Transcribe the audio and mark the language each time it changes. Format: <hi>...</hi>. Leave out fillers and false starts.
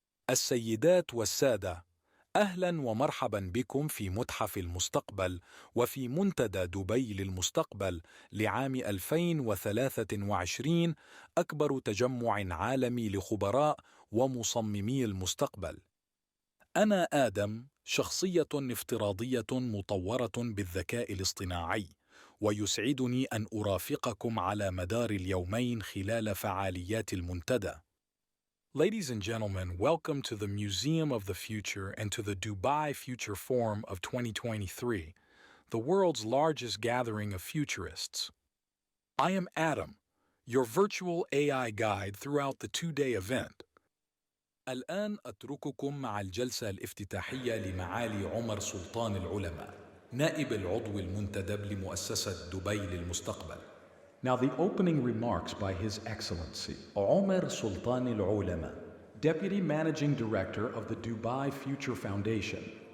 <ar>السيدات والسادة، أهلاً ومرحباً بكم في متحف المستقبل وفي منتدى دبي للمستقبل لعام 2023، أكبر تجمع عالمي لخبراء ومصممي المستقبل. أنا آدم، شخصية افتراضية مطورة بالذكاء الاصطناعي، ويسعدني أن أرافقكم على مدار اليومين خلال فعاليات المنتدى.</ar> <en>Ladies and gentlemen, welcome to the Museum of the Future and to the Dubai Future Forum of 2023, the world's largest gathering of futurists. I am Adam, your virtual AI guide throughout the two-day event.</en> <ar>الآن أترككم مع الجلسة الافتتاحية لمعالي عمر سلطان العلماء، نائب العضو المنتدب لمؤسسة دبي للمستقبل.</ar> <en>Now the opening remarks by His Excellency Omar Sultan AlOlama, Deputy Managing Director of the Dubai Future Foundation.</en>